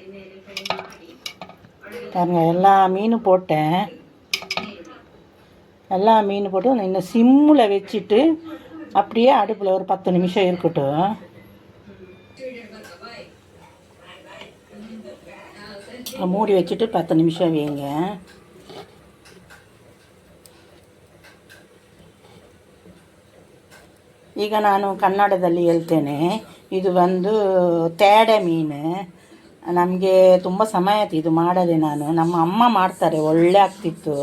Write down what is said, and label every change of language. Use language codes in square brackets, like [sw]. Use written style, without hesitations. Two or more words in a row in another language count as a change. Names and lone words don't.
[ta] பாருங்க, எல்லா மீனும் போட்டேன். எல்லா மீன் போட்டு இன்னும் சிம்மில் வச்சுட்டு அப்படியே அடுப்பில் ஒரு 10 நிமிஷம் இருக்கட்டும். மூடி வச்சுட்டு 10 நிமிஷம் வைங்க. [kn] ಈಗ ನಾನು ಕನ್ನಡದಲ್ಲಿ ಹೇಳ್ತೇನೆ. ಇದು ಬಂದು ತೇಡೆ ಮೀನು. ನಮಗೆ ತುಂಬ ಸಮಯ ಆಯ್ತು ಇದು ಮಾಡೋದೆ. ನಮ್ಮ ಅಮ್ಮ ಮಾಡ್ತಾರೆ, ಒಳ್ಳೆ ಆಗ್ತಿತ್ತು.